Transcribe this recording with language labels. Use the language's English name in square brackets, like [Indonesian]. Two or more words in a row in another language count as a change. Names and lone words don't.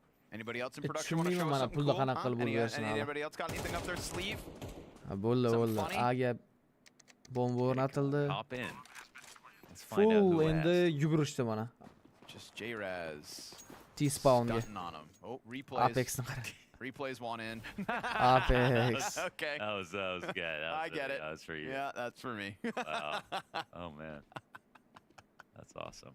[English] Anybody else in production want to [Uzbek] Tushunmayman [English] show [Uzbek] mana [English] something [Uzbek] pulda [English] cool? [Uzbek] qanaqa qilib bo'lganini. [English] Anybody else got anything up their sleeve? [Uzbek] Bo'ldi. [English] funny? [Uzbek] Aga bomba o'rnatildi. [English] Hop in. Let's find out [Uzbek] Full [English] who [Uzbek] endi [English] has. [Uzbek] yugurishdi mana. [English] Just J-Raz. [Uzbek] T-spawnga. [English] Stunting on him. Oh, replays. [Uzbek] Apex'ni qara. [English] Replays one in. [Uzbek] Apex. [English] Okay. That was good. That was I get it. That was for you. Yeah, that's for me. Oh man. That's awesome.